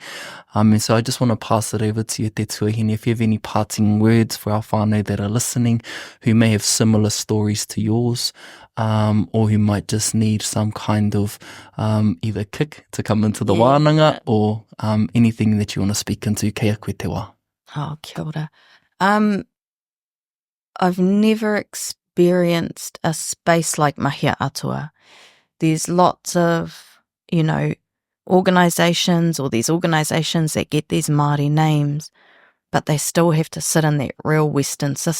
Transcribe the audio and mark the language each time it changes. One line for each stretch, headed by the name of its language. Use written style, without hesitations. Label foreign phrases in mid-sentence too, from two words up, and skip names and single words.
English: And so I just want to pass it over to you, Te Tuahine, if you have any parting words for our whānau that are listening, who may have similar stories to yours, or who might just need some kind of either kick to come into the wānanga, or anything that you want to speak into.
Māori: Kei a koe te wā. Oh, kia ora.
English: I've never experienced a space like Mahia Atua. There's lots of, organisations or these organisations that get these Māori names, but they still have to sit in that real Western system.